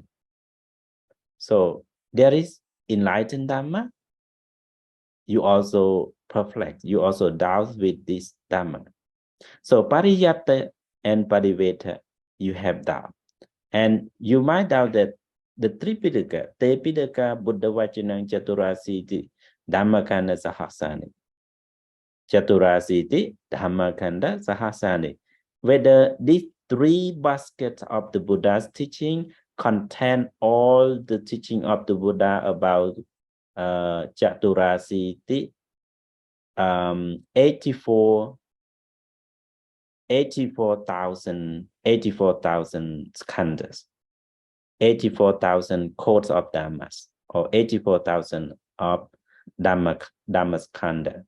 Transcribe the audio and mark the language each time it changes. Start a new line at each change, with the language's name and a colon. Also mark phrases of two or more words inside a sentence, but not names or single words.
English: So there is enlightened Dhamma. You also perplex. You also doubt with this Dhamma. So Pariyatta and Pariveda, you have doubt. And you might doubt that the Tripitaka, Tepitaka,
Pali: Buddha Vachanang, Chaturasiti, Dhammakanda, Sahasani. Chaturasiti, Dhammakanda, Sahasani.
English: Whether these three baskets of the Buddha's teaching contain all the teaching of the Buddha about Chaturasiti, 84,000 skandhas, 84,000 codes of Dhammas, or 84,000 of Dhammaskandha.